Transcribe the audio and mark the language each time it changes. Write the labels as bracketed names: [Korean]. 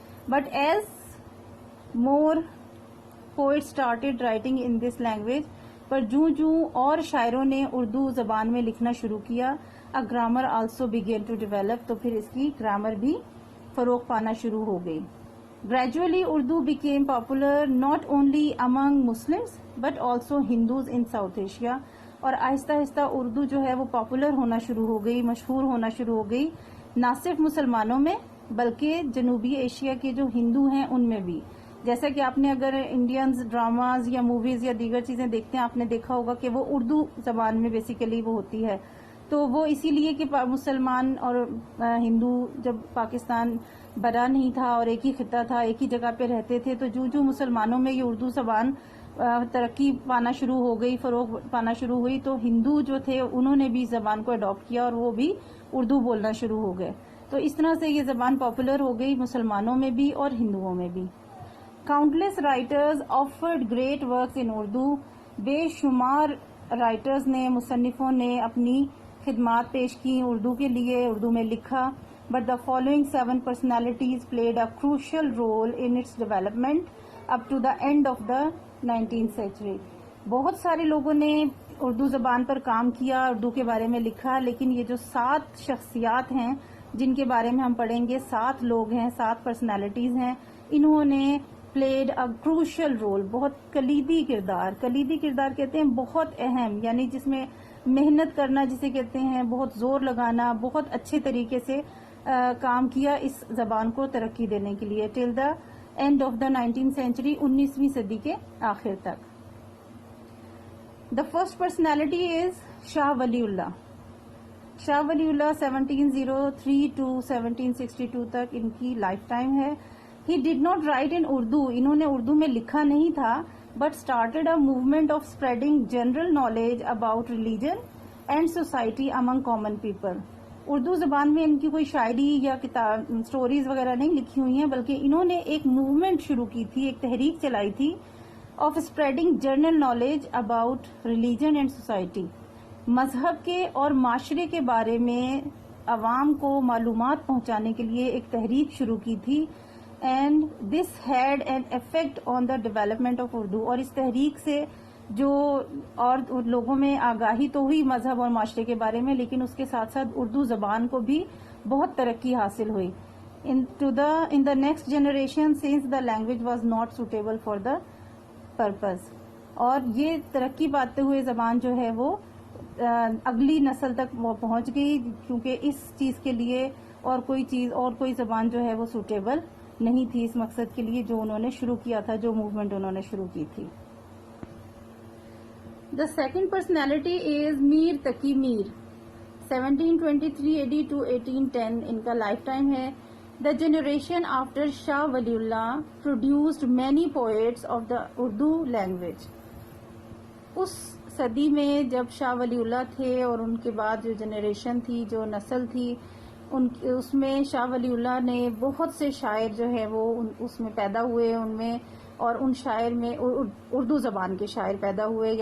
[English] but as more poets started writing in this language, [Urdu] پر جوں اور شاعروں نے اردو زبان میں لکھنا شروع کیا, [English] a grammar also began to develop, [Urdu] تو پھر اس کی گرامر بھی فروغ پانا شروع ہو گئی. [English] Gradually Urdu became popular not only among Muslims but also Hindus in South Asia. [Urdu] اور آہستہ آہستہ اردو جو ہے وہ پاپولر ہونا شروع ہو گئی, مشہور ہونا شروع ہو گئی, نہ صرف مسلمانوں میں بلکہ جنوبی ایشیا کے جو ہندو ہیں ان میں بھی. جیسا کہ آپ نے اگر انڈینز ڈراماز یا موویز یا دیگر چیزیں دیکھتے ہیں, آپ نے دیکھا ہوگا کہ وہ اردو زبان میں بیسیکلی وہ ہوتی ہے. تو وہ اسی لیے کہ مسلمان اور ہندو جب پاکستان بڑا نہیں تھا اور ایک ہی خطہ تھا، ایک ہی جگہ پہ رہتے تھے، تو جو مسلمانوں میں یہ اردو زبان ترقی پانا شروع ہو گئی، فروغ پانا شروع ہوئی، تو ہندو جو تھے انہوں نے بھی زبان کو اڈاپٹ کیا اور وہ بھی اردو بولنا شروع ہو گئے. تو اس طرح سے یہ زبان پاپولر ہو گئی مسلمانوں میں بھی اور ہندوؤں میں بھی. [English] Countless writers offered great works in Urdu. [Urdu] بے شمار رائٹرز نے، مصنفوں نے اپنی خدمات پیش کی اردو کے لیے، اردو میں لکھا. [English] But the following 7 personalities played a crucial role in its development up to the end of the 19th century. [Urdu] بہت سارے لوگوں نے اردو زبان پر کام کیا، اردو کے بارے میں لکھا، لیکن یہ جو 7 شخصیات ہیں جن کے بارے میں ہم پڑھیں گے، 7 لوگ ہیں، 7 پرسنالٹیز ہیں، انہوں نے [English] played a crucial role, [Urdu] بہت کلیدی کردار کہتے ہیں بہت اہم، یعنی جس میں محنت کرنا جسے کہتے ہیں، بہت زور لگانا، بہت اچھے طریقے سے کام کیا اس زبان کو ترقی دینے کے لیے [English] till the end of the 19th century، [Urdu] 19ویں صدی کے آخر تک. [English] The first personality is Shah Wali Allah. [Urdu] Shah Wali Allah 1703 to 1762 تک ان کی لائف ٹائم ہے. [English] he did not write in Urdu, [Urdu] انہوں نے اردو میں لکھا نہیں تھا، [English] But started a movement of spreading general knowledge about religion and society among common people. [Urdu] Urdu زبان میں ان کی کوئی شاعری یا کتاب اسٹوریز وغیرہ نہیں لکھی ہوئی ہیں، بلکہ انہوں نے ایک موومنٹ شروع کی تھی، ایک تحریک چلائی تھی [English] Of spreading general knowledge about religion and society. [Urdu] مذہب کے اور معاشرے کے بارے میں عوام کو معلومات پہنچانے کے لیے ایک تحریک شروع کی تھی. [English] And this had an effect on the development of Urdu. [Urdu] اور اس تحریک سے جو اور لوگوں میں آگاہی تو ہوئی مذہب اور معاشرے کے بارے میں، لیکن اس کے ساتھ ساتھ اردو زبان کو بھی بہت ترقی حاصل ہوئی. [English] In the next generation since the language was not suitable for the purpose. [Urdu] اور یہ ترقی پاتے ہوئے زبان جو ہے وہ اگلی نسل تک وہ پہنچ گئی، کیونکہ اس چیز کے لیے اور کوئی زبان جو ہے وہ سوٹیبل نہیں تھی اس مقصد کے لیے جو انہوں نے شروع کیا تھا، جو موومنٹ انہوں نے شروع کی تھی. [English] The second personality is Mir Taqi Mir. [Urdu] 1723 AD to 1810 ان کا لائف ٹائم ہے. [English] The generation after Shah Waliullah produced many poets of the Urdu language. [Urdu] اس صدی میں جب شاہ ولی اللہ تھے اور ان کے بعد جو جنریشن تھی، جو نسل تھی، اس میں شاہ ولی اللہ نے بہت سے شاعر جو ہے وہ اس میں پیدا ہوئے، ان میں اور ان شاعر میں اردو زبان کے شاعر پیدا ہوئے.